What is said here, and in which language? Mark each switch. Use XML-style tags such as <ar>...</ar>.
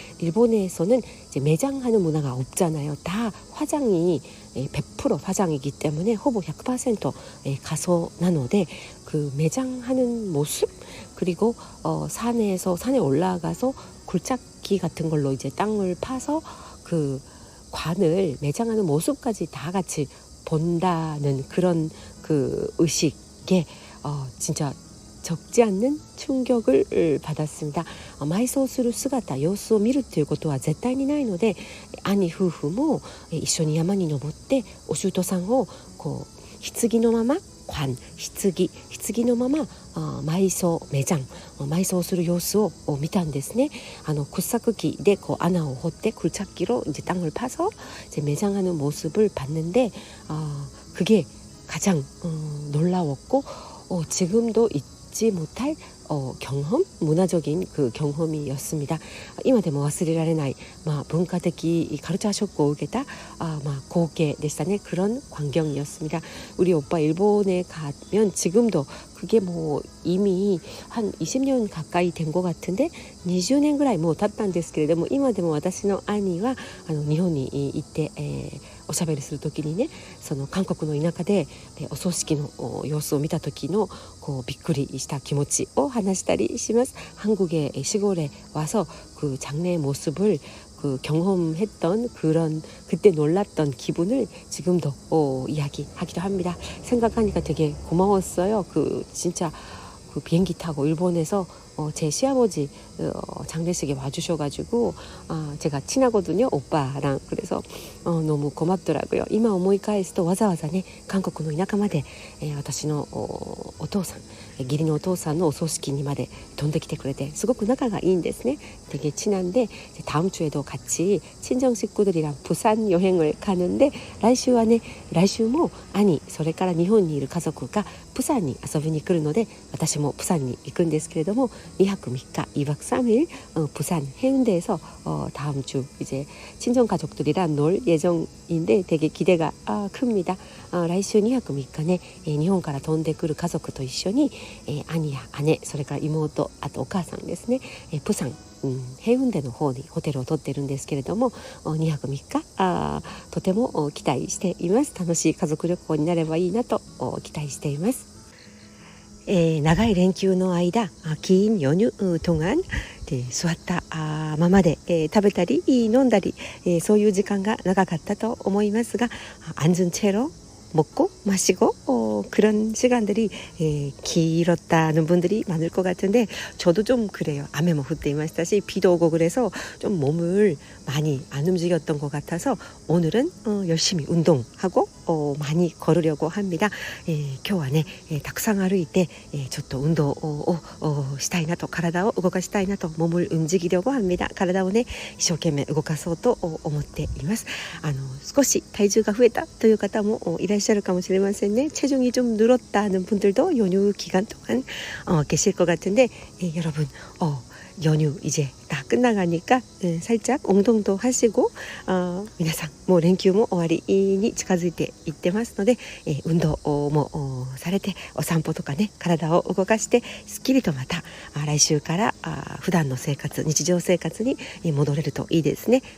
<ko>일본에서는 이제 매장하는 문화가 없잖아요. 다 화장이 100% 화장이기 때문에 허보 100% 가서 나노데 그 매장하는 모습 그리고 산에 올라가서 굴착기 같은 걸로 이제 땅을 파서 그 관을 매장하는 모습까지 다 같이 본다는 그런 그 의식에 진짜 적지 않는 충격을 받았습니다.</ko> <ja>埋葬する姿様子を見るということは絶対にないので兄夫婦も一緒に山に登ってお舅さんをこう棺のまま棺のまま埋葬埋葬する様子を見たんですね.</ja> <ko>굴삭기</ko> <ja>でこう穴を掘って</ja> <ko>굴착기로 이제 땅을 파서 이제 매장하는 모습을 봤는데 그게 가장 놀라웠고 지금도 잊지 못할 경험, 문화적인 그 경험이었습니다.</ko> <ja>今でも忘れられない、文化的カルチャーショックを受けた光景でしたね.</ja> <ko>그런 광경이었습니다. 우리 오빠 일본에 가면 지금도 그게 뭐 이미 한 20년 가까이 된 것 같은데</ko> <ja>20年ぐらいもう経ったんですけれども今でも私の兄は日本に行っておしゃべりするときにねその韓国の田舎でお葬式の様子を見た時のこうびっくりした気持ちを話したりします.</ja> <ko>한국의 시골에 와서 그 장례의 모습을 그 경험했던 그런 그때 놀랐던 기분을 지금도 이야기하기도 합니다. 생각하니까 되게 고마웠어요. 그 진짜 그 비행기 타고 일본에서 제 시아버지 장례식에 와주셔가지고 제가 친하거든요, 오빠랑. 그래서 너무 고맙더라고요.</ko> <ja>今思い返すとわざわざね韓国の田舎まで、私のお父さん義理のお父さんのお葬式にまで飛んできてくれてすごく仲がいいんですね.</ja> <ko>되게 친한데 다음 주에도 같이 친정 식구들이랑 부산 여행을 가는데</ko> <ja>来週はね来週も兄それから日本にいる家族がプサンに遊びに来るので私もプサンに行くんですけれども</ja> <ko>2박 3일, 2박 3일 부산 해운대에서 다음 주 이제 친정 가족들이랑 놀 예정인데 되게 기대가 큽니다.</ko> <ja>来週2泊3日ね、日本から飛んでくる家族と一緒に、兄や姉それから妹あとお母さんですね、プサンヘウンデの方にホテルを取ってるんですけれども2泊3日とても期待しています。楽しい家族旅行になればいいなと期待しています。長い連休の間</ja> <ko>긴 연휴 동안</ko> <ja>座ったままで食べたり飲んだりそういう時間が長かったと思いますが</ja> <ko>앉은 채로 먹고 마시고 그런 시간들이 길었다는 분들이 많을 것 같은데 저도 좀 그래요.</ko> <ja>雨も降っていましたし</ja> <ko>비도 오고 그래서 좀 몸을 많이 안 움직였던 것 같아서 오늘은 열심히 운동하고 많이 걸으려고 합니다.</ko> <ja>今日はねたくさん歩いてちょっと運動をしたいなと体を動かしたいなと</ja> <ko>몸을 움직이려고 합니다.</ko> <ja>体をね一生懸命動かそうと思っています。少し体重が増えたという方もいらっしゃるかもしれませんね.</ja> <ko>체중이 좀 늘었다는 분들도 연휴 기간 동안 계실 것 같은데 여러분 연휴 이제 다 끝나가니까 살짝 운동도 하시고</ko> <ja>皆さんもう連休も終わりに近づいていってますので運動もされてお散歩とかね体を動かしてすっきりとまた来週から普段の生活日常生活に戻れるといいですね.</ja>